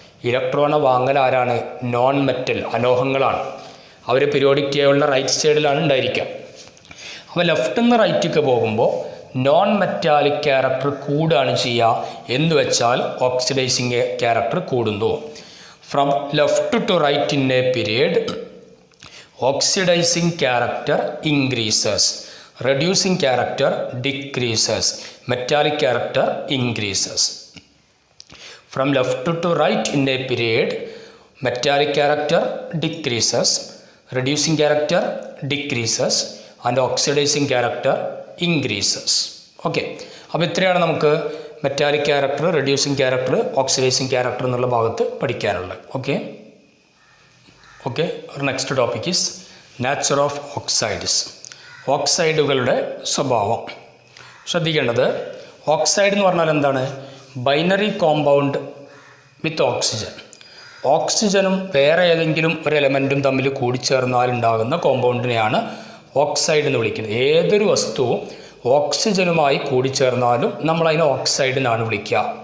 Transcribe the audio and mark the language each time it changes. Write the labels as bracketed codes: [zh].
[ml] ഇലക്ട്രോണെ വാങ്ങൽ ആരാണ്? Non metal, അലോഹങ്ങളാണ്. അവർ periodic ടേബിളിൻ്റെ റൈറ്റ് സൈഡിലാണ് ഉണ്ടായിരിക്കുക. അപ്പോൾ ലെഫ്റ്റിൽ നിന്ന് റൈറ്റിക്ക് പോകുമ്പോൾ നോൺ മെറ്റാലിക് ക്യാരക്ടർ കൂടുകയാണ് ചെയ്യുക. എന്ന് വെച്ചാൽ ഓക്സിഡൈസിങ് ക്യാരക്ടർ കൂടുന്നു. [en] From left to right in a period oxidizing character increases, reducing character decreases, metallic character increases. From left to right in a period, metallic character decreases, reducing character decreases and oxidizing character increases. [ml] Okay, അപ്പോൾ ഇത്രയാണ് നമുക്ക് metallic character, reducing character, oxidising character എന്നുള്ള ഭാഗത്ത് പഠിക്കാനുള്ളത്. Okay. [en] Our next topic is nature of oxides. [ml] ഓക്സൈഡുകളുടെ സ്വഭാവം. ശ്രദ്ധിക്കേണ്ടത്, oxide എന്ന് പറഞ്ഞാൽ എന്താണ്? [en] Binary compound with oxygen. [ml] ഓക്സിജനും വേറെ ഏതെങ്കിലും ഒരു എലമെൻറ്റും തമ്മിൽ കൂടിച്ചേർന്നാലുണ്ടാകുന്ന കോമ്പൗണ്ടിനെയാണ് ഓക്സൈഡ് എന്ന് വിളിക്കുന്നത്. ഏതൊരു വസ്തുവും ഓക്സിജനുമായി കൂടിച്ചേർന്നാലും നമ്മളതിനെ ഓക്സൈഡ് എന്നാണ് വിളിക്കുക.